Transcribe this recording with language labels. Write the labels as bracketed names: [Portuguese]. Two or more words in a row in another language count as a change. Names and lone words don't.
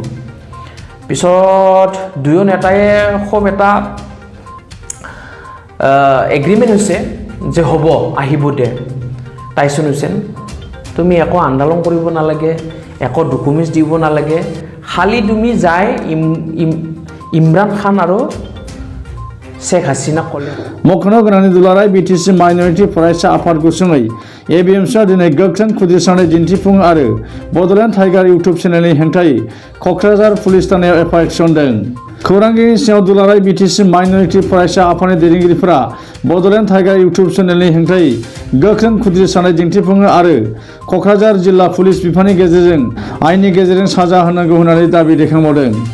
[Assamese] পিছত দুয়ো নেতাই খুব এটা এগ্ৰিমেণ্ট হৈছে যে হ'ব, আহিব দে টাইছন হুছেইন, তুমি একো আন্দোলন কৰিব নালাগে, একো ডকুমেণ্টছ দিব নালাগে, খালি তুমি যাই ইমৰান খান আৰু শ্বেখ হাছিনাক ক'লে। [Bodo] मख'नो गोनांनि दुलाराय बिटिसि माइनरिटि फरायसा आफाद गुसुङै एबिएमसुआ दिनै गोख्रों खुद्रिसारनाय दिन्थिफुं आरो बड'लेण्ड टाइगार इउटुब चेनेलनि हेंथायै क'क्राझार पुलिस थानायाव एफआइआर थिसनदों। खौरांगिरिनि सिङाव दुलाराय बिटिसि माइनरिटि फरायसा आफादनि दैदेनगिरिफोरा बड'लेण्ड टाइगार इउटुब चेनेलनि हेंथायै गोख्रों खुद्रिसारनाय दिन्थिफुङो आरो क'क्राझार जिल्ला पुलिस बिफाननि गेजेरजों आयेननि गेजेरजों साजा होनांगौ होननानै दाबि दैखांबावदों।